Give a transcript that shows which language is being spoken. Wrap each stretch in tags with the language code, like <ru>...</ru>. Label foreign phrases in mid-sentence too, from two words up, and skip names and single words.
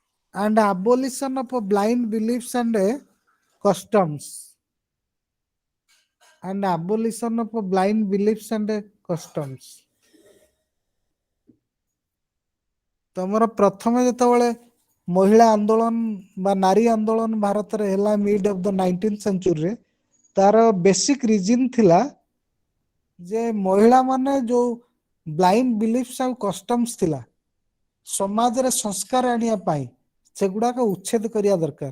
<en>and abolition of blind beliefs and customs. And abolition of blind beliefs and customs.</en> <or>ତମର ପ୍ରଥମେ ଯେତେବେଳେ ମହିଳା ଆନ୍ଦୋଳନ ବା ନାରୀ ଆନ୍ଦୋଳନ ଭାରତରେ ହେଲା</or> <en>mid of the 19th century,</en> <or>ତାର</or> <en>basic reason</en> <or>ଥିଲା ଯେ ମହିଳା ମାନେ ଯୋଉ</or> <en>blind beliefs</en> <or>ଆଉ କଷ୍ଟମ୍ସ ଥିଲା ସମାଜରେ ସଂସ୍କାର ଆଣିବା ପାଇଁ, ସେଗୁଡାକ ଉଚ୍ଛେଦ କରିବା ଦରକାର।</or>